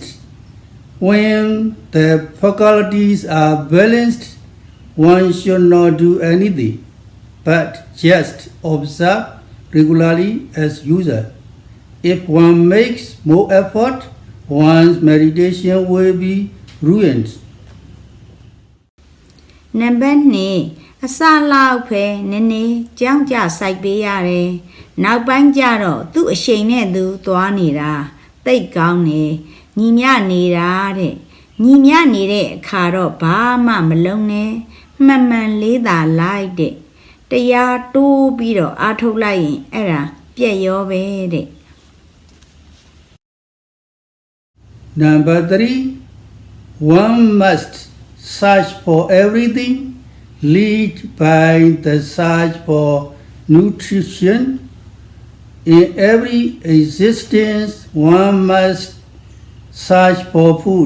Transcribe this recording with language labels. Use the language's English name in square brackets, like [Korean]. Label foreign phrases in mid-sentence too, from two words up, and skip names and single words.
[English] When the faculties are balanced, one should not do anything, but just observe regularly as usual. If one makes more effort, one's meditation will be ruined. [Burmese] နံပါတ်2အစလောက်ပဲနည်းနည်းကြောင်းကြစိုက်ပေးရတယ်နောက်ပိုင်းကျတော့သူ့အရှိန်နဲ့သူသွားနေတာတိတ်ကောင်းနေညီမျှနေတာတဲ့ညီမျှနေတဲ့အခါတော့ဘာမှမလုံးနဲ့မှန်မှန်လေးသာလိုက်တဲ့တရားတိုးပြီးတော့အားထုတ်လိုက်ရင်အဲ့ဒါပြည့်ရောပဲတဲ့ [English] Number 3, one must search for everything, lead by the search for nutrition. In every existence, one must search for food.